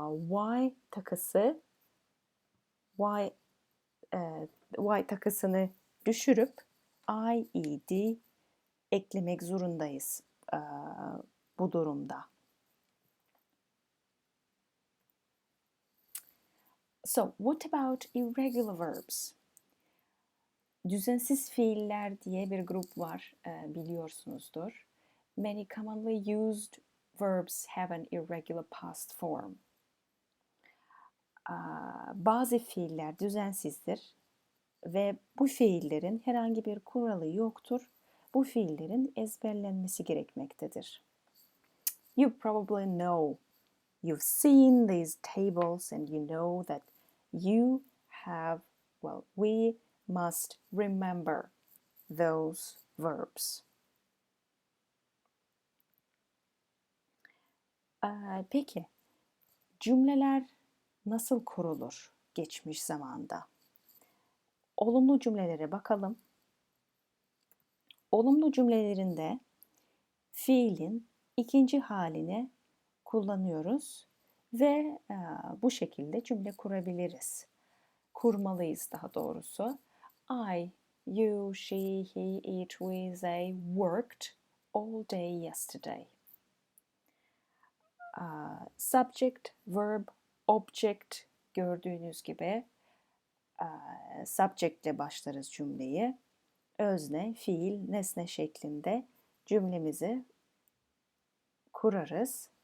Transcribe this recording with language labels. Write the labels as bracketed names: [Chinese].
[Turkish] Y takısı y takısını düşürüp ied eklemek zorundayız bu durumda. [English] So, what about irregular verbs? [Turkish] Düzensiz fiiller diye bir grup var, biliyorsunuzdur. [English] Many commonly used verbs have an irregular past form. [Turkish] Bazı fiiller düzensizdir ve bu fiillerin herhangi bir kuralı yoktur. Bu fiillerin ezberlenmesi gerekmektedir. [English] You probably know, you've seen these tables and you know that you have, well, we must remember those verbs. [Turkish] Peki, cümleler nasıl kurulur geçmiş zamanda? Olumlu cümlelere bakalım. Olumlu cümlelerinde fiilin ikinci halini kullanıyoruz ve bu şekilde cümle kurabiliriz. Kurmalıyız daha doğrusu. [English] I, you, she, he, it, we, they worked all day yesterday. Subject, verb, object [Turkish] gördüğünüz gibi subject ile başlarız cümleyi. Özne, fiil, nesne şeklinde cümlemizi kurarız.